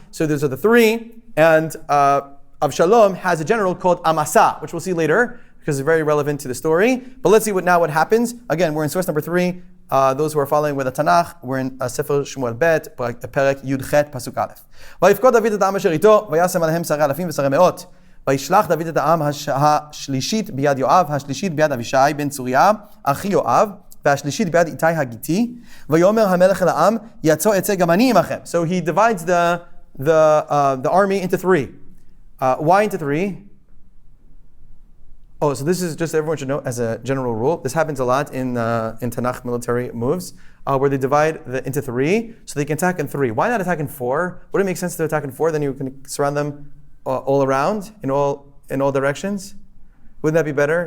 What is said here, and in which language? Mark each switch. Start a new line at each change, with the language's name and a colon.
English: So those are the 3, and Avshalom has a general called Amasa, which we'll see later, because it's very relevant to the story. But let's see what happens. Again, we're in source number 3. Those who are following with the Tanakh, we're in Sefer Shmuel Bet, Perek Yud Chet, Pasuk Aleph.
Hebrew: Vayifkod David et ha'am asher ito, vayasem alehem sarei alafim v'sarei me'ot. וישלח דוד את העם השלישית ביד יואב, השלישית ביד אבישי בן צוריה, אחי יואב, והשלישית ביד איתי הגיתי, ויאמר המלך אל העם, יצא אצא גם אני עמכם.
English: So he divides the army into 3. Why into 3? Oh, so this is just, everyone should know, as a general rule, this happens a lot in Tanakh military moves, where they divide into 3, so they can attack in 3. Why not attack in 4? Would it make sense to attack in 4? Then you can surround them all around, in all directions. Wouldn't that be better?